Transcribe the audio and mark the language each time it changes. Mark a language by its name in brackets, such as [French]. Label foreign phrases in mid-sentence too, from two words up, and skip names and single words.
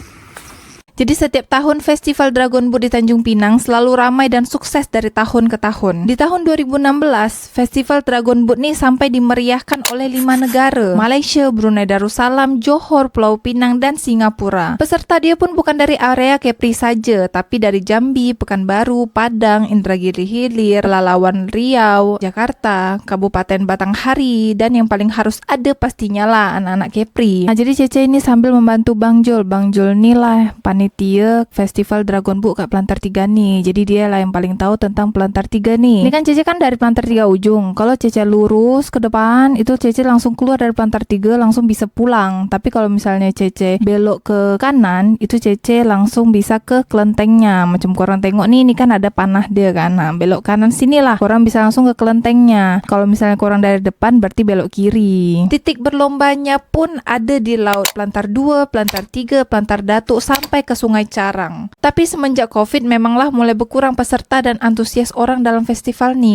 [Malay] Jadi setiap tahun Festival Dragon Boat di Tanjung Pinang selalu ramai dan sukses dari tahun ke tahun. Di tahun 2016, Festival Dragon Boat ni sampai dimeriahkan oleh 5 negara: Malaysia, Brunei Darussalam, Johor, Pulau Pinang dan Singapura. Peserta dia pun bukan dari area Kepri saja, tapi dari Jambi, Pekanbaru, Padang, Indragiri Hilir, Pelalawan Riau, Jakarta, Kabupaten Batanghari, dan yang paling harus ada pastinya lah anak-anak Kepri. Jadi Cece ini sambil membantu Bang Jol. Bang Jol ni lah panitia Festival Dragon Boat kat Pelantar 3 ni. Jadi dia lah yang paling tahu tentang Pelantar 3 ni. Ini kan Cece kan dari Pelantar 3 ujung. Kalau Cece lurus ke depan, itu Cece langsung keluar dari Pelantar 3, langsung bisa pulang. Tapi kalau misalnya Cece belok ke kanan, itu Cece langsung bisa ke kelentengnya. Macam korang tengok ni, ini kan ada panah dia kan. Nah, belok kanan sinilah, korang bisa langsung ke kelentengnya. Kalau misalnya korang dari depan, berarti belok kiri. Titik berlombanya pun ada di Laut Pelantar 2, Pelantar 3, Pelantar Datuk sampai ke Sungai Carang. Tapi semenjak Covid memanglah mulai berkurang peserta dan antusias orang dalam festival ni.